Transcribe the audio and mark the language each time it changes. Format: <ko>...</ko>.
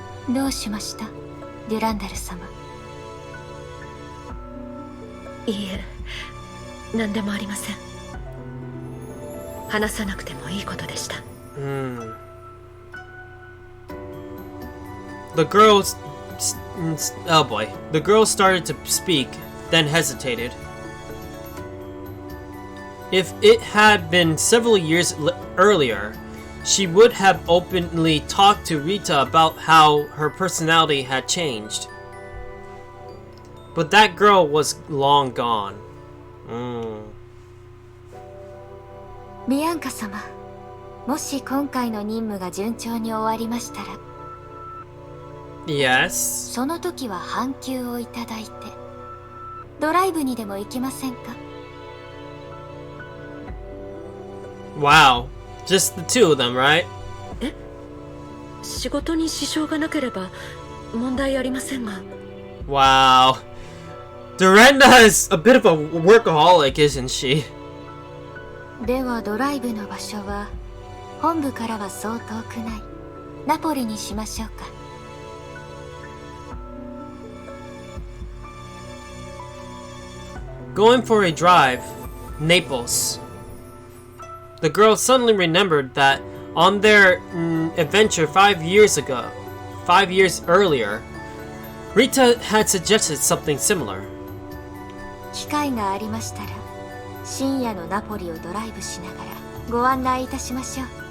<ja>どうしました、デュランダル様。いいえ、何でもありません。話さなくてもいいことでした。</ja> <en>The girls, oh boy, the girl started to speak, then hesitated. If it had been several years earlier, she would have openly talked to Rita about how her personality had changed. But that girl was long gone.</en> <ja>ビアンカ様、もし今回の任務が順調に終わりましたら、</ja> <en>Yes?</en> <ja>その時は半休をいただいてドライブにでも行きませんか。</ja> <en>Wow. Just the two of them, right?</en> <ja>え、仕事に支障がなければ問題ありませんが。</ja> <en>Wow. Durandal is a bit of a workaholic, isn't she?</en> <ja>ではドライブの場所は本部からはそう遠くないナポリにしましょうか。</ja> <en>Going for a drive, Naples. The girl suddenly remembered that on their adventure 5 years earlier, Rita had suggested something similar.</en> <ja>機会がありましたら深夜のナポリをドライブしながらご案内いたしましょう。</ja>